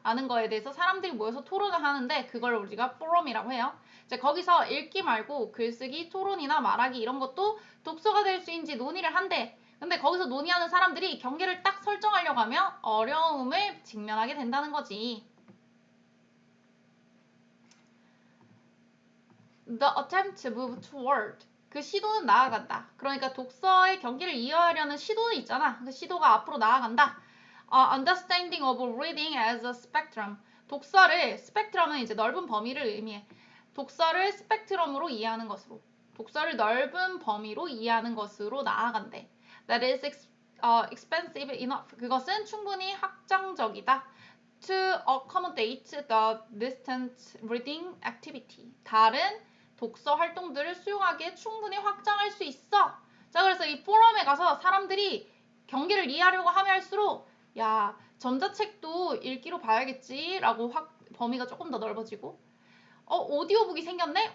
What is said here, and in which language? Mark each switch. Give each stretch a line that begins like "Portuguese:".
Korean: 라는 거에 대해서 사람들이 모여서 토론을 하는데 그걸 우리가 포럼이라고 해요. 이제 거기서 읽기 말고 글쓰기, 토론이나 말하기 이런 것도 독서가 될 수 있는지 논의를 한대. 근데 거기서 논의하는 사람들이 경계를 딱 설정하려고 하면 어려움을 직면하게 된다는 거지.
English: The attempt to move toward.
Korean: 그 시도는 나아간다. 그러니까 독서의 경계를 이해하려는 시도는 있잖아. 그 시도가 앞으로 나아간다.
English: Understanding of reading as a spectrum.
Korean: 독서를, 스펙트럼은 이제 넓은 범위를 의미해. 독서를 스펙트럼으로 이해하는 것으로. 독서를 넓은 범위로 이해하는 것으로 나아간대.
English: That is expensive enough.
Korean: 그것은 충분히 확장적이다.
English: To accommodate the distant reading activity.
Korean: 다른 독서 활동들을 수용하기에 충분히 확장할 수 있어. 자, 그래서 이 포럼에 가서 사람들이 경계를 이해하려고 하면 할수록 야, 전자책도 읽기로 봐야겠지 라고 범위가 조금 더 넓어지고 오디오북이 생겼네?